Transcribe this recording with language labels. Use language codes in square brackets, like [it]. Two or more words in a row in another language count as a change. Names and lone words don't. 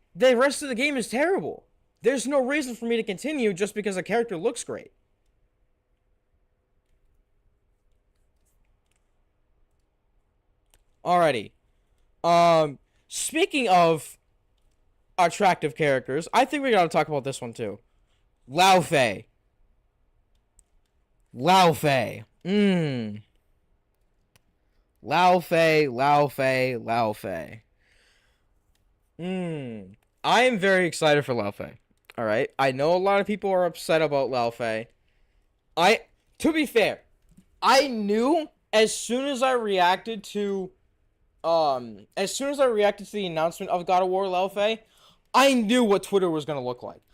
[en] The rest of the game is terrible. There's no reason for me to continue just because a character looks great. Alrighty. Speaking of attractive characters, I think we gotta talk about this one too. Lao Fei. Lao Fei. Lao Fei, Lao Fei, Lao Fei. I am very excited for Lao Fei. Alright? I know a lot of people are upset about Lao Fei. To be fair, I knew as soon as I reacted to the announcement of God of War Lao Fei, I knew what Twitter was gonna look like.